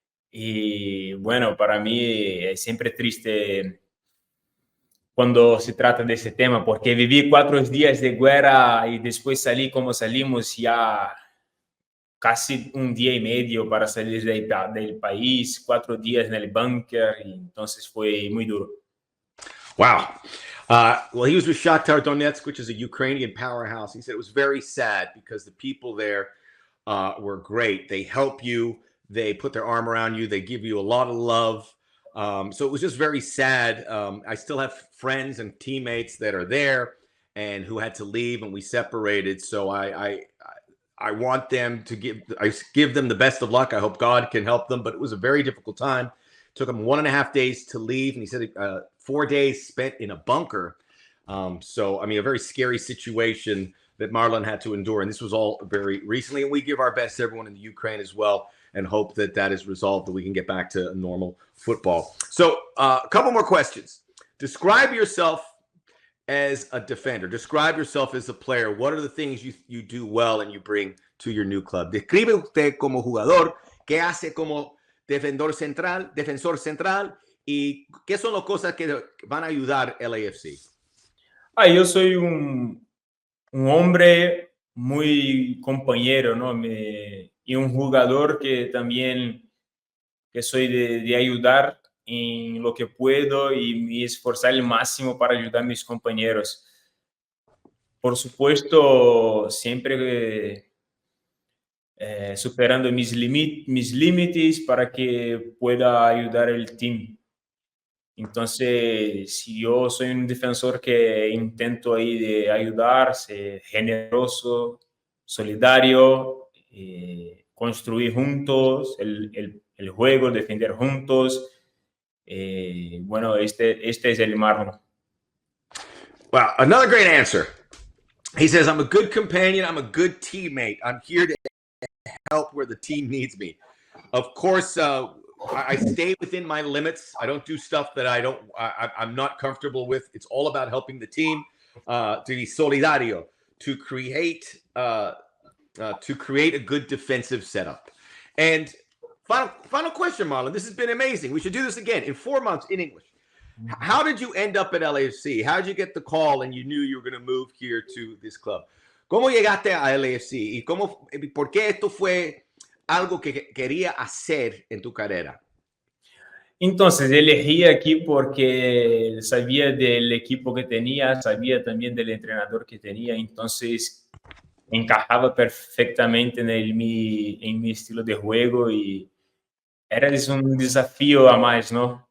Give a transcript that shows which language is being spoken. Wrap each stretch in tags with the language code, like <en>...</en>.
<es>Y bueno, para mí es siempre triste cuando se trata de ese tema, porque viví 4 días de guerra y después salí como salimos, ya casi 1 día y medio para salir del país, 4 días en el búnker, y entonces fue muy duro.</es> <en>Wow. Well, he was with Shakhtar Donetsk, which is a Ukrainian powerhouse. He said it was very sad because the people there were great. They help you. They put their arm around you. They give you a lot of love. So it was just very sad. I still have friends and teammates that are there and who had to leave, and we separated. So I want them to give them the best of luck. I hope God can help them, but it was a very difficult time. It took him 1.5 days to leave, and he said 4 days spent in a bunker. So, I mean, a very scary situation that Marlon had to endure. And this was all very recently. And we give our best to everyone in the Ukraine as well, and hope that that is resolved, that we can get back to normal football. So a couple more questions. Describe yourself as a defender. Describe yourself as a player. What are the things you do well and you bring to your new club?</en> <es>Describe usted como jugador, qué hace como defensor central, y qué son las cosas que van a ayudar LAFC. Yo soy un hombre muy compañero, ¿no? Y un jugador que también que soy de ayudar en lo que puedo y me esforzar el máximo para ayudar a mis compañeros. Por supuesto, siempre superando mis límites para que pueda ayudar al team. Entonces, si yo soy un defensor que intento ahí de ayudar, ser generoso, solidario, construir juntos el juego, defender juntos. Bueno, este es el Marlon.</es> <en>Wow, another great answer. He says, I'm a good companion. I'm a good teammate. I'm here to help where the team needs me. Of course, I stay within my limits. I don't do stuff that I'm not comfortable with. It's all about helping the team, to be solidario, to create a good defensive setup. And final question, Marlon. This has been amazing. We should do this again in 4 months in English. How did you end up at LAFC? How did you get the call and you knew you were going to move here to this club?</en> <es>¿Cómo llegaste a LAFC? ¿Y por qué esto fue algo que quería hacer en tu carrera? Entonces, elegí aquí porque sabía del equipo que tenía, sabía también del entrenador que tenía, entonces encajaba perfectamente en mi estilo de juego, y era un desafío a más, ¿no?</es>